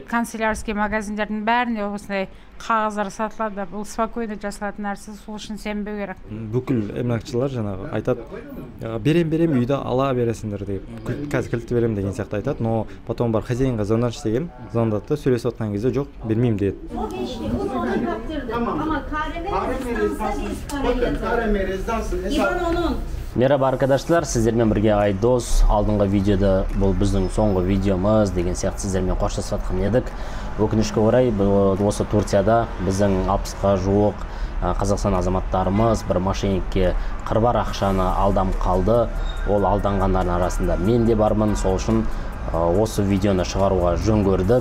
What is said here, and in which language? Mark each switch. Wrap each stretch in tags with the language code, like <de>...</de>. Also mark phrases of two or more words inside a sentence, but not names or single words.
<kk>Канцелярский магазиндердің бәрінде осындай қағаздар сатылады. Бұл спокойно жасалатын нәрсе, сол үшін сенбеу керек. Бүкіл эмлакчылар жаңағы айтады, берем үйді ала бересіңдер деп. Қазір кілтті берем деген сияқты айтады,</kk> <ru>но потом</ru> <kk>бар хозяинға звондаңызшы деген, звондады, сөйлесіп отқан кезде жоқ, бермеймін деді.</kk> <tr>Merhaba arkadaşlar,</tr> <kk>sizlerмен бірге Айдос. Алдыңғы видеода бұл біздің соңғы видеомыз деген сияқты сіздермен қоштасып жатқан едік. Өкінішке орай осы Турцияда біздің 60-ға жуық Қазақстан азаматтарымыз бір мошенникке қырбар ақшаны алдам қалды. Ол алданғандардың арасында мен де бармын. Сол үшін осы видеоны шығаруға жөн көрдік.</kk>